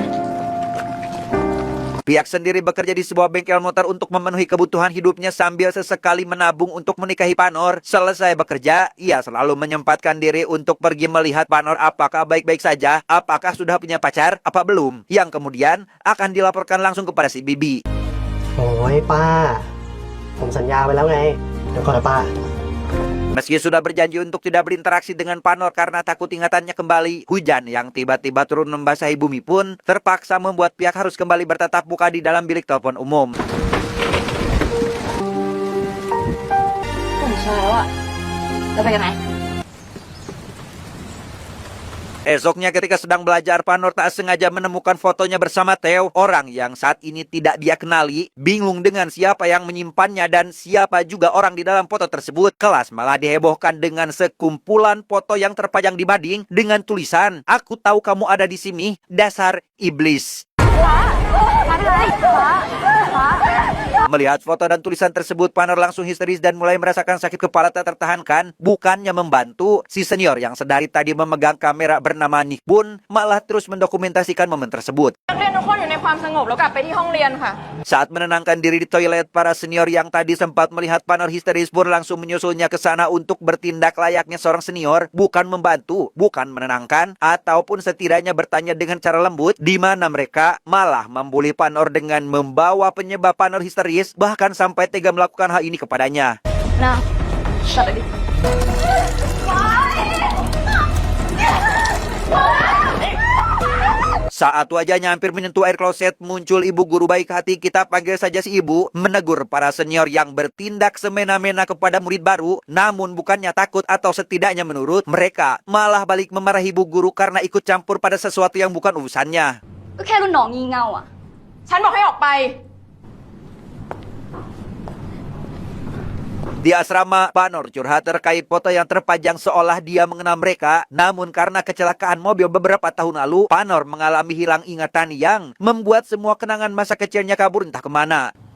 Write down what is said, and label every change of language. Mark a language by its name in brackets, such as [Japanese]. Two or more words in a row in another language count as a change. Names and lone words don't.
[Indonesian] Pihak sendiri bekerja di sebuah bengkel motor untuk memenuhi kebutuhan hidupnya sambil sesekali menabung untuk menikahi Panor. Selesai bekerja, ia selalu menyempatkan diri untuk pergi melihat Panor apakah baik-baik saja, apakah sudah punya pacar, apa belum. Yang kemudian akan dilaporkan langsung kepada si Bibi. [Thai] โอ้ยป้า ผมสัญญาไปแล้วไง เดี๋ยวก่อนนะป้า [Indonesian] Meski sudah berjanji untuk tidak berinteraksi dengan Panor karena takut ingatannya kembali, hujan yang tiba-tiba turun membasahi bumi pun terpaksa membuat pihak harus kembali bertatap muka di dalam bilik telepon umum. [Thai] ผมเช้าอ่ะเราไปกันไหม [Indonesian] Esoknya ketika sedang belajar, Panor tak sengaja menemukan fotonya bersama Theo, orang yang saat ini tidak dia kenali. Bingung dengan siapa yang menyimpannya dan siapa juga orang di dalam foto tersebut. Kelas malah dihebohkan dengan sekumpulan foto yang terpajang di mading dengan tulisan, "Aku tahu kamu ada di sini, dasar iblis." Melihat foto dan tulisan tersebut, Panor langsung histeris dan mulai merasakan sakit kepala tak tertahankan. Bukannya membantu, si senior yang sedari tadi memegang kamera bernama Nick pun malah terus mendokumentasikan momen tersebut. [Thai] นักเรียนทุกคนอยู่ในความสงบแล้วกลับไปที่ห้องเรียนค่ะ [Indonesian] Saat menenangkan diri di toilet, para senior yang tadi sempat melihat Panor histeris pun langsung menyusulnya ke sana untuk bertindak layaknya seorang senior, bukan membantu, bukan menenangkan, ataupun setidaknya bertanya dengan cara lembut, di mana mereka malah membuli Panor dengan membawa penyebab Panor histeris, bahkan sampai tega melakukan hal ini kepadanya. [Thai] นะตัดเลยดิ [Indonesian] Saat wajahnya hampir menyentuh air kloset, muncul ibu guru baik hati, kita panggil saja si ibu, menegur para senior yang bertindak semena-mena kepada murid baru. Namun bukannya takut atau setidaknya menurut, mereka malah balik memarahi ibu guru karena ikut campur pada sesuatu yang bukan urusannya. [Thai] ก็แค่รุ่นน้องงี่เง่าอ่ะ ฉันบอกให้ออกไป [Indonesian] Di asrama, Panor curhat terkait foto yang terpajang seolah dia mengenal mereka. Namun karena kecelakaan mobil beberapa tahun lalu, Panor mengalami hilang ingatan yang membuat semua kenangan masa kecilnya kabur entah kemana.